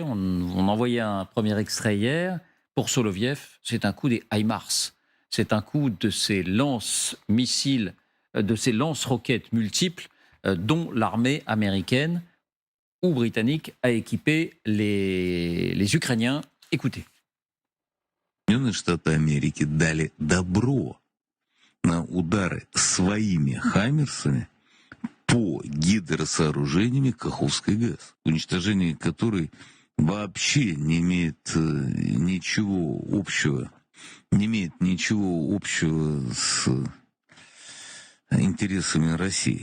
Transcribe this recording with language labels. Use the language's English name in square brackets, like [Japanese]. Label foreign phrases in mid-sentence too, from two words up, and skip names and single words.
[French] On envoyait un premier extrait hier. Pour Soloviev, c'est un coup des HIMARS. C'est un coup de ces lance-missiles, de ces lance-roquettes multiples dont l'armée américaine ou britannique a équipé les Ukrainiens. Écoutez. [Russian] Соединенные Штаты Америки дали добро на удары своими «Хаймерсами» по гидросооружениями Каховской ГЭС, уничтожение которой вообще не имеет ничего общего с интересами России.